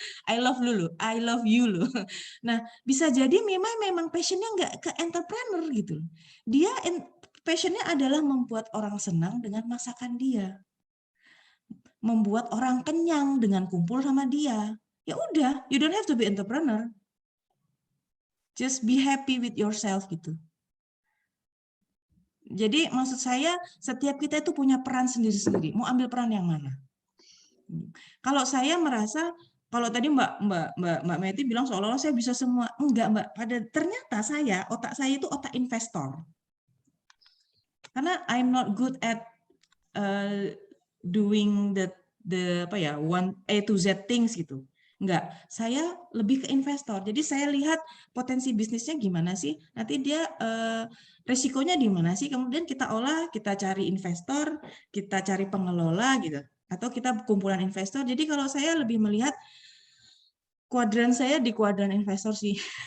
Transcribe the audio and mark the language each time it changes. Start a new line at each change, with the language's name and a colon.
English: I love you
Indonesian: loh. Nah, bisa jadi memang passionnya nggak ke entrepreneur gitu. Dia passionnya adalah membuat orang senang dengan masakan dia, membuat orang kenyang dengan kumpul sama dia. Ya udah,
English: you don't have to be entrepreneur. Just be happy with yourself gitu.
Indonesian: Jadi maksud saya setiap kita itu punya peran sendiri-sendiri. Mau ambil peran yang mana? Kalau saya merasa, kalau tadi Mbak Meti bilang seolah-olah saya bisa semua, enggak Mbak. Ternyata otak saya itu otak investor.
English: Karena I'm not good at doing the one A to Z things gitu.
Indonesian: Enggak, saya lebih ke investor. Jadi saya lihat potensi bisnisnya gimana sih, nanti dia resikonya di mana sih, kemudian kita olah, kita cari investor, kita cari pengelola gitu. atau kita kumpulan investor. Jadi kalau saya lebih melihat kuadran saya di kuadran investor sih.